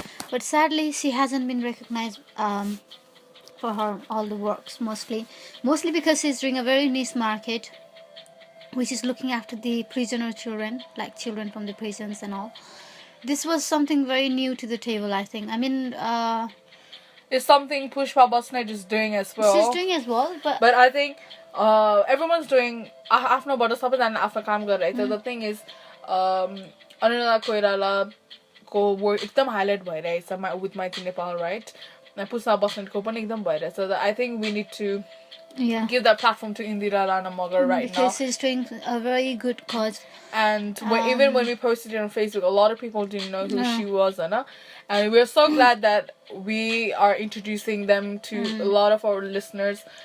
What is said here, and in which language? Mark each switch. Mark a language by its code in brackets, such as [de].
[en] But sadly, she hasn't been recognized for her all the works, mostly because she's doing a very niche market, which is looking after the prisoner children, like children from the prisons and all. This was something very new to the table, I think. I mean, It's something Pushpa Bosnet is doing as well. she's doing as well, but I think everyone's doing [ne] आफ्नो बाट सबैजना आफ्नो काम गरिरहेको छ. [en] The thing is [ne] Anuradha कोइरालाको work एकदम highlight भइरहेछ [en] with Mighty Nepal, right? [ne] Pushpa बस्नेतको पनि एकदम भइरहेछ. [en] So I think we need to give that platform to Indira Rana Magar right now. Because she's doing a very good cause. And even when we posted it on Facebook, a lot of people didn't know who she was, and we're so glad that we are introducing them to a lot of our listeners.